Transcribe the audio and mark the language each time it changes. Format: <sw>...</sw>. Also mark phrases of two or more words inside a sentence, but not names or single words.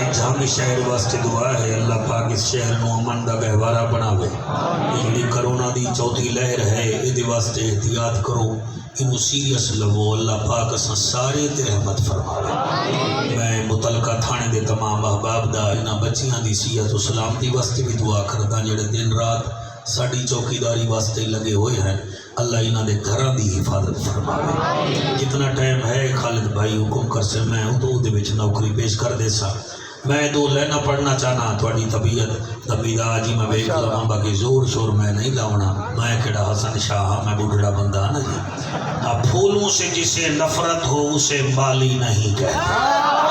<pa>ہمیں شہر واسطے دعا ہے اللہ پاک اس شہر نو امن دا گہوارہ بناوے. یہ کرونا دی چوتھی لہر ہے یہ واسطے احتیاط کرو انہوں سیریس لو اللہ پاک اساں سارے تے رحمت فرماوے. میں متعلقہ تھانے دے تمام احباب دا انہاں بچیاں دی صحت و سلامتی واسطے بھی دعا کردا جڑے دن رات ساڑی چوکیداری واسطے لگے ہوئے ہیں اللہ انہاں دے گھراں دی حفاظت فرماوے. جتنا ٹائم ہے خالد بھائی حکم کر سے میں اردو دے وچ نوکری پیش کر دے سا. میں دو لینا پڑھنا چاہنا تھوڑی طبیعت دمیدہ جی میں ویکھ لواں باقی زور شور میں نہیں لاؤنا. میں کہڑا حسن شاہ ہاں میں بوڑھڑا بندہ نا جی.</pa> <ur>اب پھولوں سے جسے نفرت ہو اسے مالی نہیں کہتے.</ur>